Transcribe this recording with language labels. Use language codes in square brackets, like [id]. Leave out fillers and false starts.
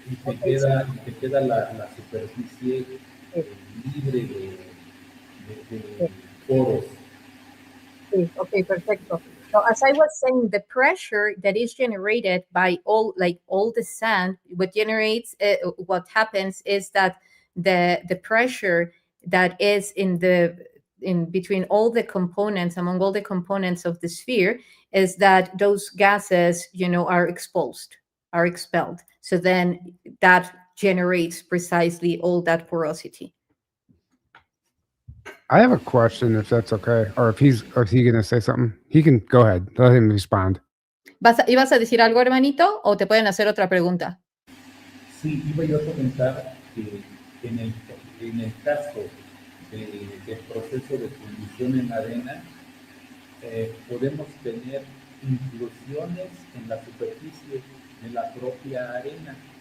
[es] Y te queda la superficie libre de poros. Okay, perfecto. [en] So as I was saying, the pressure that is generated by all the sand, what happens is that the pressure that is in between all the components, among all the components of the sphere, is that those gases, are expelled. So then that generates precisely all that porosity. I have a question, if that's okay, or if he's going to say something. He can go ahead. Let him respond. [es] ¿Ibas a decir algo, hermanito, o te pueden hacer otra pregunta? Sí, iba yo a comentar que en el caso del proceso de fundición en arena, podemos tener inclusiones en la superficie de la propia arena.